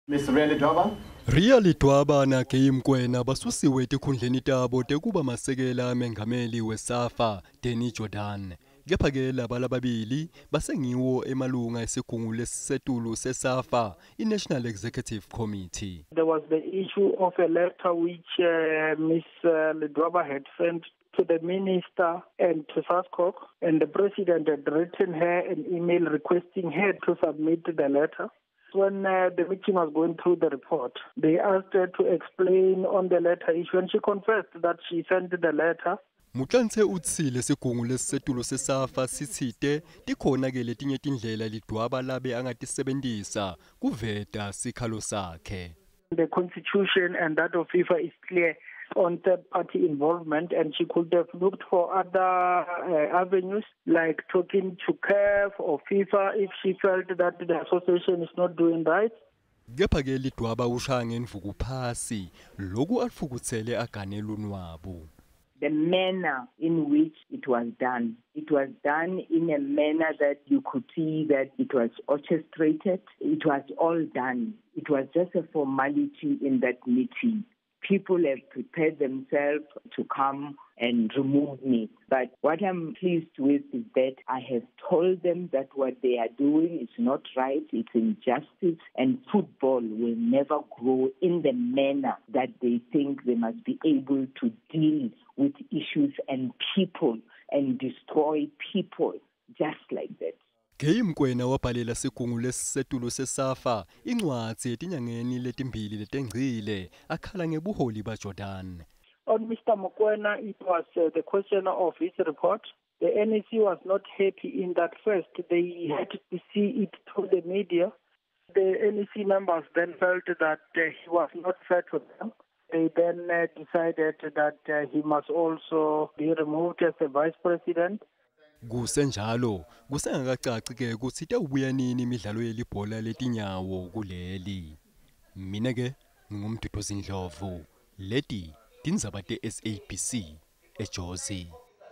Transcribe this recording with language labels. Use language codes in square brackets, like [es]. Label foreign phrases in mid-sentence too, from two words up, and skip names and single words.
[en] Mr. Ledwaba. [ss] Ria Ledwaba na Mokoena basusiwe etikhundleni tabo tekuba masekela amengameli weSAFA Danny Jordan. Kepha-ke laba lababili basengiwo emalunga esigungu lesetulu seSAFA, iNational Executive Committee. [en] There was the issue of a letter which Ms. Ledwaba had sent to the minister and to SASCOC, and the president had written her an email requesting her to submit the letter. When the meeting was going through the report, they asked her to explain on the letter issue, and she confessed that she sent the letter. [ss] Mutlanse utsile sigungu lesetulu seSAFA sithite tikhona ke letinye tindlela Ledwaba labe angatisebentisa kuveta sikhalo sakhe. [en] The constitution and that of FIFA is clear on third-party involvement, and she could have looked for other avenues like talking to CAF or FIFA if she felt that the association is not doing right. [ss] Kepha-ke Ledwaba ushaya ngendvuku phasi loku alifukutsele aganela unwabu. [en] The manner in which it was done in a manner that you could see that it was orchestrated. It was all done. It was just a formality in that meeting. People have prepared themselves to come and remove me. But what I'm pleased with is that I have told them that what they are doing is not right, it's injustice, and football will never grow in the manner that they think they must be able to deal with issues and people and destroy people just like that. [ss] Mokoena wabhalela sigungu lesetulu seSAFA incwadzi etinyangeni letimbili letengcile akhala ngebuholi baJordan. [en] On Mr. Mokoena, it was the question of his report. The NEC was not happy in that first. They had to see it through the media. The NEC members then felt that he was not fair to them. They then decided that he must also be removed as the vice president. [ss] Kusenjalo kusengakacaci ke kutsi itawubuya nini imidlalo yelibhola lezinyawo kuleli. Mina ke ngingumduduzi Ndlovu. Leti tindzaba te SABC eJozi.